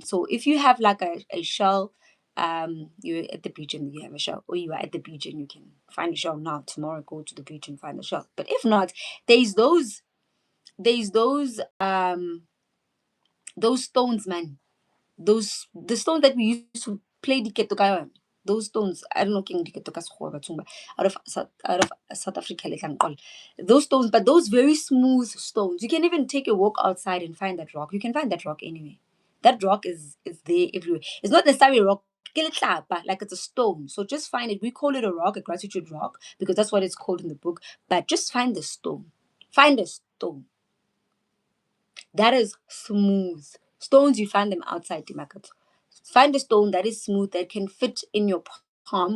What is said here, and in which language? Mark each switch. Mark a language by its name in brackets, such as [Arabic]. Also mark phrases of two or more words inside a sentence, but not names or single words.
[English] So if you have like a shell, you're at the beach and you have a shell, or you are at the beach and you can find a shell now, tomorrow go to the beach and find a shell. But if not, there's those there's those stones, man. The stones that we used to play [Southern Sotho] diketo ka yona. [English] Those stones, I don't know king [Southern Sotho] diketo ka sekgowa bathong ba, [English] out of South Africa [Southern Sotho] le tla nqola. [English] Those stones, but those very smooth stones. You can even take a walk outside and find that rock. You can find that rock anywhere. That rock is there everywhere. It's not necessarily a rock, [Southern Sotho] ke letlapa, [English] like it's a stone. So just find it. We call it a rock, a gratitude rock, because that's what it's called in the book. But just find the stone. Find a stone that is smooth. Stones, you find them outside the market. Find a stone that is smooth, that can fit in your palm.